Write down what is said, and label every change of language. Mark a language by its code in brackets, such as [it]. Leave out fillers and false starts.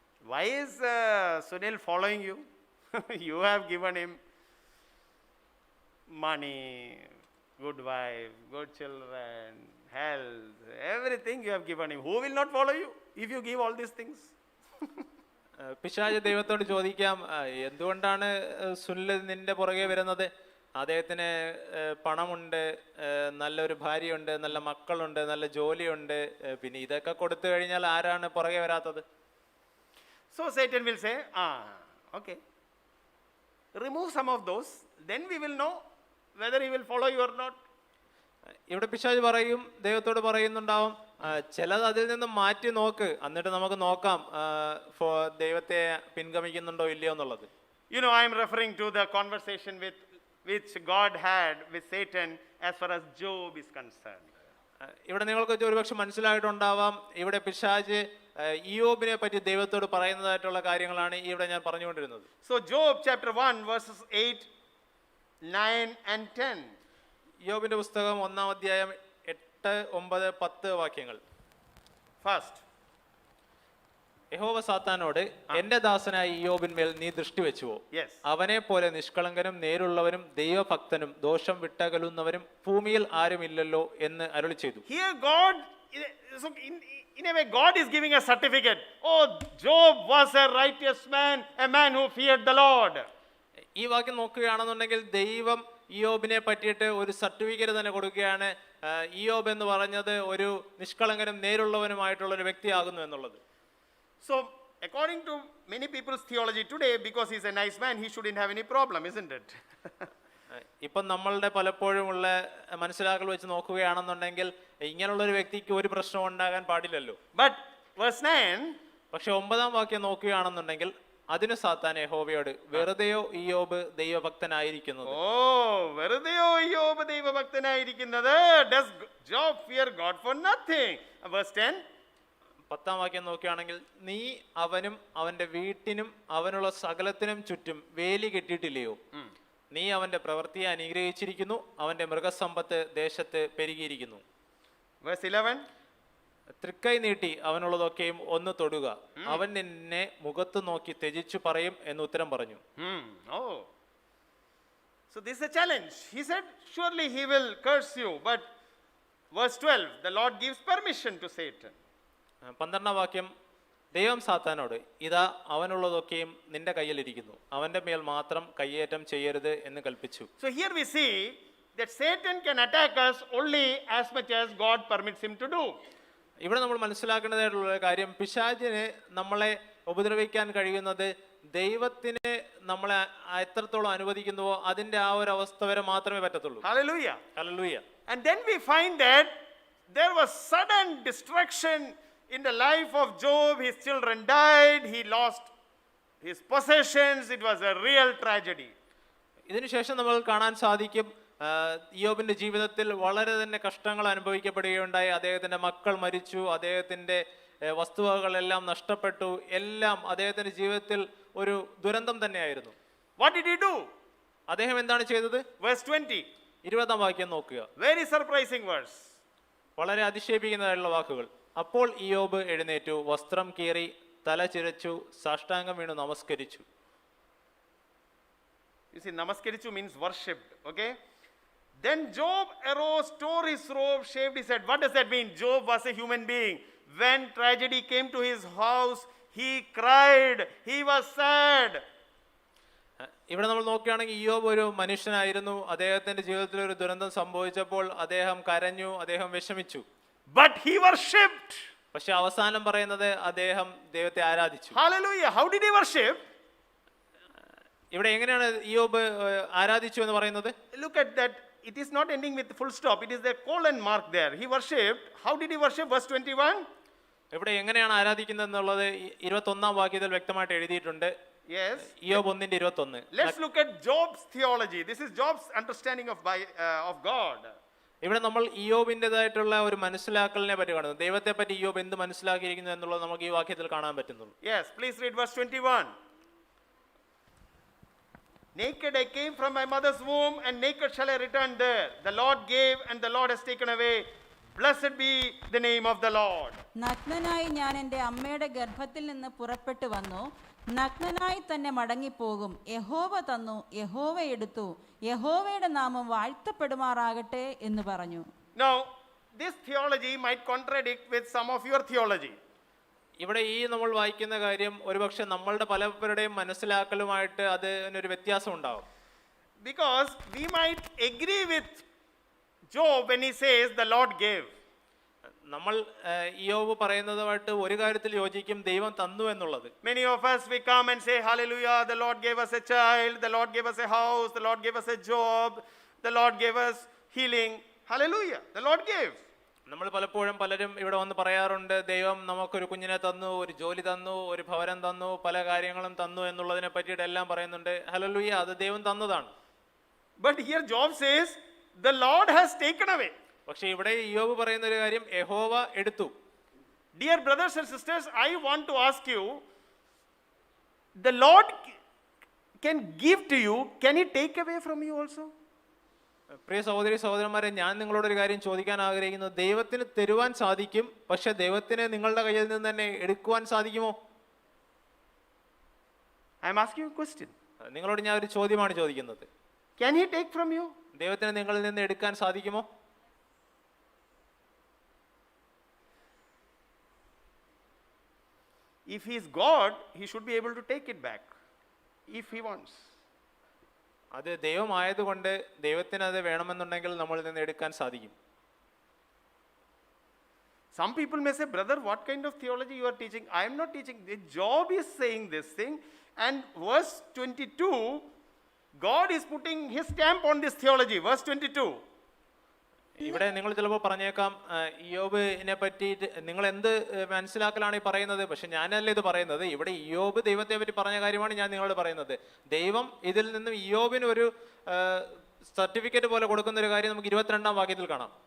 [en] Why is Sunil following you? You have given him money, good wife, good children, health, everything you have given him. Who will not follow you if you give all these things? [ml] പിശാച് ദൈവത്തോട് ചോദിക്കാം, എന്തുകൊണ്ടാണ് സുനിൽ നിന്റെ പുറകെ വരുന്നത്? അദ്ദേഹത്തിന് പണമുണ്ട്, നല്ലൊരു ഭാര്യയുണ്ട്, നല്ല മക്കളുണ്ട്, നല്ല ജോലിയുണ്ട്, പിന്നെ ഇതൊക്കെ കൊടുത്തു കഴിഞ്ഞാൽ ആരാണ് പുറകെ വരാത്തത്? [en] So Satan will say, okay, remove some of those, then we will know whether he will follow you or not. [ml] ഇവിടെ പിശാച് പറയും, ദൈവത്തോട് പറയുന്നുണ്ടാവും, ചിലത് അതിൽ നിന്ന് മാറ്റി നോക്ക്, എന്നിട്ട് നമുക്ക് നോക്കാം ദൈവത്തെ പിൻഗമിക്കുന്നുണ്ടോ ഇല്ലയോ എന്നുള്ളത്. [en] You know, I am referring to the conversation which God had with Satan as far as Job is concerned. [ml] ഇവിടെ നിങ്ങൾക്ക് ഒരുപക്ഷെ മനസ്സിലായിട്ടുണ്ടാവാം, ഇവിടെ പിശാച് ഇയ്യോബിനെ പറ്റി ദൈവത്തോട് പറയുന്നതായിട്ടുള്ള കാര്യങ്ങളാണ് ഇവിടെ ഞാൻ പറഞ്ഞുകൊണ്ടിരുന്നത്. [en] So Job chapter 1 verses 8, 9 and 10. [ml] ഇയ്യോബിന്റെ പുസ്തകം 1-ാം അധ്യായം 8, 9, 10 വാക്യങ്ങൾ. [en] First, [ml] യഹോവ സാത്താനോട്, എന്റെ ദാസനായ ഇയ്യോബിന്മേൽ നീ ദൃഷ്ടി വെച്ചുവോ? [en] yes. [ml] അവനെ പോലെ നിഷ്കളങ്കനും നേരുള്ളവനും ദൈവഭക്തനും ദോഷം വിട്ടകലുന്നവരും ഭൂമിയിൽ ആരുമില്ലല്ലോ എന്ന് അരുളി ചെയ്തു. [en] Here God, so in a way God is giving a certificate. Oh, Job was a righteous man, a man who feared the Lord. [ml] ഈ വാക്യം നോക്കുകയാണെന്നുണ്ടെങ്കിൽ ദൈവം ഇയ്യോബിനെ പറ്റിയിട്ട് ഒരു സർട്ടിഫിക്കറ്റ് തന്നെ കൊടുക്കുകയാണ്. ഇയ്യോബ് എന്ന് പറഞ്ഞത് ഒരു നിഷ്കളങ്കനും നേരുള്ളവനുമായിട്ടുള്ള ഒരു വ്യക്തിയാകുന്നു എന്നുള്ളത്. [en] So according to many people's theology today, because he's a nice man, he shouldn't have any problem, isn't it? [ml] ഇപ്പം നമ്മളുടെ പലപ്പോഴും ഉള്ള മനസ്സിലാക്കൽ വെച്ച് നോക്കുകയാണെന്നുണ്ടെങ്കിൽ ഇങ്ങനെയുള്ള ഒരു വ്യക്തിക്ക് ഒരു പ്രശ്നം ഉണ്ടാകാൻ പാടില്ലല്ലോ. [en] But verse 9, [ml] പക്ഷെ 9-ാം വാക്യം നോക്കുകയാണെന്നുണ്ടെങ്കിൽ അതിന് സാത്താൻ യഹോവയോട്, വെറുതെയോ ഇയ്യോബ് ദൈവഭക്തനായിരിക്കുന്നത്? വെറുതെയോ ഇയ്യോബ് ദൈവഭക്തനായിരിക്കുന്നത്? [en] Does Job fear God for nothing? Verse 10, [ml] 10-ാം വാക്യം നോക്കുകയാണെങ്കിൽ, നീ അവനും അവന്റെ വീട്ടിനും അവനുള്ള സകലത്തിനും ചുറ്റും വേലി കെട്ടിയിട്ടില്ലയോ? നീ അവന്റെ പ്രവൃത്തിയെ അനുഗ്രഹിച്ചിരിക്കുന്നു, അവന്റെ മൃഗസമ്പത്ത് ദേശത്ത് പെരുകിയിരിക്കുന്നു. [en] verse 11, [ml] തൃക്കൈ നീട്ടി അവനുള്ളതൊക്കെയും ഒന്ന് തൊടുക, അവൻ നിന്നെ മുഖത്ത് നോക്കി ത്യജിച്ചു പറയും എന്ന് ഉത്തരം പറഞ്ഞു. [en] Oh. So this is a challenge. He said, surely he will curse you. But verse 12, the Lord gives permission to Satan. [ml] 12-ാം വാക്യം, ദൈവം സാത്താനോട്, ഇതാ അവനുള്ളതൊക്കെയും നിന്റെ കയ്യിലിരിക്കുന്നു, അവന്റെ മേൽ മാത്രം കയ്യേറ്റം ചെയ്യരുത് എന്ന് കൽപ്പിച്ചു. [en] So here we see that Satan can attack us only as much as God permits him to do. [ml] ഇവിടെ നമ്മൾ മനസ്സിലാക്കേണ്ടതായിട്ടുള്ള കാര്യം, പിശാചിന് നമ്മളെ ഉപദ്രവിക്കാൻ കഴിയുന്നത് ദൈവത്തിന് നമ്മളെ എത്രത്തോളം അനുവദിക്കുന്നുവോ അതിന്റെ ആ ഒരു അവസ്ഥ വരെ മാത്രമേ പറ്റത്തുള്ളൂ. [en] Hallelujah. [ml] Hallelujah. [en] And then we find that there was sudden destruction in the life of Job. His children died. He lost his possessions. It was a real tragedy. [ml] ഇതിനുശേഷം നമ്മൾ കാണാൻ സാധിക്കും, ഇയ്യോബിന്റെ ജീവിതത്തിൽ വളരെ തന്നെ കഷ്ടങ്ങൾ അനുഭവിക്കപ്പെടുകയുണ്ടായി. അദ്ദേഹത്തിന്റെ മക്കൾ മരിച്ചു, അദ്ദേഹത്തിന്റെ വസ്തുവകകളെല്ലാം നഷ്ടപ്പെട്ടു, എല്ലാം അദ്ദേഹത്തിന്റെ ജീവിതത്തിൽ ഒരു ദുരന്തം തന്നെയായിരുന്നു. [en] What did he do? [ml] അദ്ദേഹം എന്താണ് ചെയ്തത്? [en] Verse 20. [ml] 20-ാം വാക്യം നോക്കുക. [en] Very surprising verse. [ml] വളരെ അതിശയിപ്പിക്കുന്നതായിട്ടുള്ള വാക്കുകൾ. അപ്പോൾ ഇയ്യോബ് എഴുന്നേറ്റു, വസ്ത്രം കീറി, തല ചിരച്ചു, സാഷ്ടാംഗം വീണു നമസ്കരിച്ചു. [en] You see, namaskarichu means worshipped. Okay. Then Job arose, tore his robe, shaved his head. What does that mean? Job was a human being. When tragedy came to his house, he cried. He was sad. [ml] ഇവിടെ നമ്മൾ നോക്കുകയാണെങ്കിൽ ഇയ്യോബ് ഒരു മനുഷ്യനായിരുന്നു. അദ്ദേഹത്തിന്റെ ജീവിതത്തിൽ ഒരു ദുരന്തം സംഭവിച്ചപ്പോൾ അദ്ദേഹം കരഞ്ഞു, അദ്ദേഹം വിഷമിച്ചു. [en] But he worshipped. [ml] പക്ഷെ അവസാനം പറയുന്നത് അദ്ദേഹം ദൈവത്തെ ആരാധിച്ചു. [en] Hallelujah. How did he worship? [ml] ഇവിടെ എങ്ങനെയാണ് ഇയ്യോബ് ആരാധിച്ചു എന്ന് പറയുന്നത്? [en] Look at that. It is not ending with full stop. It is the colon mark there. He worshipped. How did he worship? Verse 21. [ml] ഇവിടെ എങ്ങനെയാണ് ആരാധിക്കുന്നത് എന്നുള്ളത് 21-ാം വാക്യത്തിൽ വ്യക്തമായിട്ട് എഴുതിയിട്ടുണ്ട്. [en] Yes. [ml] ഇയ്യോബ് 1:21. [en] Let's look at Job's theology. This is Job's understanding of God. [ml] ഇവിടെ നമ്മൾ ഇയ്യോബിൻ്റെതായിട്ടുള്ള ഒരു മനസ്സിലാക്കലിനെ പറ്റി കാണുന്നു. ദൈവത്തെ പറ്റി ഇയ്യോബ് എന്ത് മനസ്സിലാക്കിയിരിക്കുന്നു എന്നുള്ളത് നമുക്ക് ഈ വാക്യത്തിൽ കാണാൻ പറ്റുന്നുള്ളൂ. [en] Yes, please read verse 21. Naked I came from my mother's womb, and naked shall I return there. The Lord gave, and the Lord has taken away. Blessed be the name of the Lord. [ml] നഗ്നനായി ഞാൻ എൻ്റെ അമ്മയുടെ ഗർഭത്തിൽ നിന്ന് പുറപ്പെട്ടു വന്നു, നഗ്നനായി തന്നെ മടങ്ങിപ്പോകും. യഹോവ തന്നു, യഹോവ എടുത്തു, യഹോവയുടെ നാമം വാഴ്ത്തപ്പെടുമാറാകട്ടെ എന്ന് പറഞ്ഞു. [en] Now, this theology might contradict with some of your theology. [ml] ഇവിടെ ഈ നമ്മൾ വായിക്കുന്ന കാര്യം ഒരുപക്ഷെ നമ്മളുടെ പലരുടെയും മനസ്സിലാക്കലുമായിട്ട് അതിനൊരു വ്യത്യാസം ഉണ്ടാവും. [en] Because we might agree with Job when he says the Lord gave. [ml] നമ്മൾ ഇയ്യോബ് പറയുന്നതുമായിട്ട് ഒരു കാര്യത്തിൽ യോജിക്കും, ദൈവം തന്നു എന്നുള്ളത്. [en] Many of us, we come and say, hallelujah, the Lord gave us a child, the Lord gave us a house, the Lord gave us a job, the Lord gave us healing. Hallelujah, the Lord gave. [ml] നമ്മൾ പലപ്പോഴും പലരും ഇവിടെ വന്ന് പറയാറുണ്ട്, ദൈവം നമുക്കൊരു കുഞ്ഞിനെ തന്നു, ഒരു ജോലി തന്നു, ഒരു ഭവനം തന്നു, പല കാര്യങ്ങളും തന്നു എന്നുള്ളതിനെ പറ്റിയിട്ട് എല്ലാം പറയുന്നുണ്ട്. ഹല്ലേലൂയ, അത് ദൈവം തന്നതാണ്. [en] But here Job says, the Lord has taken away. [ml] പക്ഷെ ഇവിടെ ഇയ്യോബ് പറയുന്ന ഒരു കാര്യം, യഹോവ എടുത്തു. [en] Dear brothers and sisters, I want to ask you, the Lord can give to you, can he take away from you also? [ml] പ്രിയ സഹോദരി സഹോദരന്മാരെ, ഞാൻ നിങ്ങളോടൊരു കാര്യം ചോദിക്കാൻ ആഗ്രഹിക്കുന്നു. ദൈവത്തിന് തരുവാൻ സാധിക്കും, പക്ഷെ ദൈവത്തിന് നിങ്ങളുടെ കയ്യിൽ നിന്ന് തന്നെ എടുക്കുവാൻ സാധിക്കുമോ? [en] I am asking you a question. [ml] നിങ്ങളോട് ഞാൻ ഒരു ചോദ്യമാണ് ചോദിക്കുന്നത്. [en] Can he take from you? [ml] ദൈവത്തിന് നിങ്ങളിൽ നിന്ന് എടുക്കാൻ സാധിക്കുമോ? [en] If he is God, he should be able to take it back if he wants. [ml] അത് ദൈവമായതുകൊണ്ട് ദൈവത്തിന് അത് വേണമെന്നുണ്ടെങ്കിൽ നമ്മളിൽ നിന്ന് എടുക്കാൻ സാധിക്കും. [en] Some people may say, brother, what kind of theology you are teaching? I am not teaching. Job is saying this thing, and verse 22, God is putting his stamp on this theology. Verse 22. [ml] ഇവിടെ നിങ്ങൾ ചിലപ്പോൾ പറഞ്ഞേക്കാം, ഇയ്യോബിനെ പറ്റി നിങ്ങൾ എന്ത് മനസ്സിലാക്കലാണ് ഈ പറയുന്നത്? പക്ഷെ ഞാനല്ല ഇത് പറയുന്നത്. ഇവിടെ ഇയ്യോബ് ദൈവത്തെ പറ്റി പറഞ്ഞ കാര്യമാണ് ഞാൻ നിങ്ങളോട് പറയുന്നത്. ദൈവം ഇതിൽ നിന്നും ഇയ്യോബിന് ഒരു സർട്ടിഫിക്കറ്റ് പോലെ കൊടുക്കുന്ന ഒരു കാര്യം നമുക്ക് 22-ാം വാക്യത്തിൽ കാണാം.